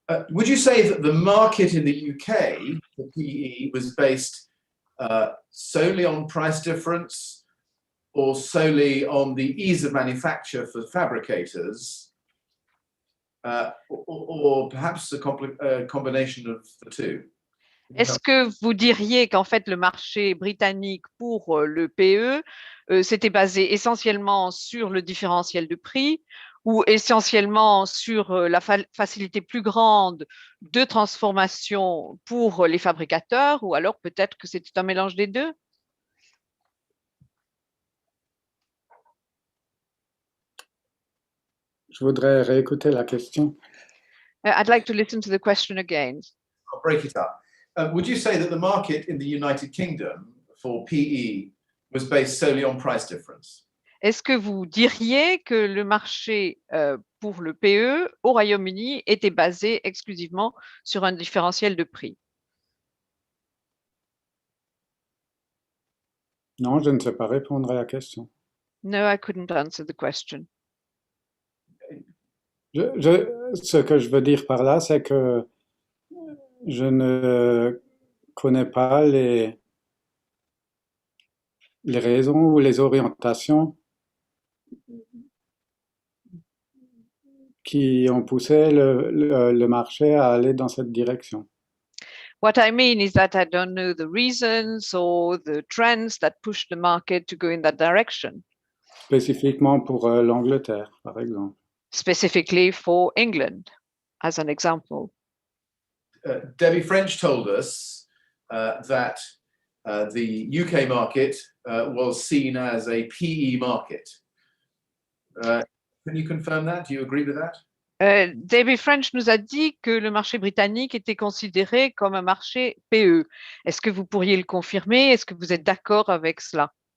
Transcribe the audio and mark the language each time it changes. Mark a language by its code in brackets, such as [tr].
[en] Would you say that the market in the UK for PE was based solely on price difference or solely on the ease of manufacture for fabricators, or perhaps a combination of the two? [fr] Est-ce que vous diriez qu'en fait le marché britannique pour le PE s'était basé essentiellement sur le différentiel de prix ou essentiellement sur la facilité plus grande de transformation pour les fabricateurs, ou alors peut-être que c'était un mélange des deux? Je voudrais réécouter la question. [en] I'd like to listen to the question again. I'll break it up. Would you say that the market in the United Kingdom for PE was based solely on price difference? [fr] Est-ce que vous diriez que le marché pour le PE au Royaume-Uni était basé exclusivement sur un différentiel de prix? Non, je ne sais pas répondre à la question. [en] No, I couldn't answer the question. [fr] Ce que je veux dire par là, c'est que je ne connais pas les raisons ou les orientations qui ont poussé le marché à aller dans cette direction. [en] What I mean is that I don't know the reasons or the trends that push the market to go in that direction. [fr] Spécifiquement pour l'Angleterre, par exemple. [en] Specifically for England, as an example. Debbie French told us that the UK market was seen as a PE market. Can you confirm that? Do you agree with that? [fr] Debbie French nous a dit que le marché britannique était considéré comme un marché PE. Est-ce que vous pourriez le confirmer? Est-ce que vous êtes d'accord avec cela?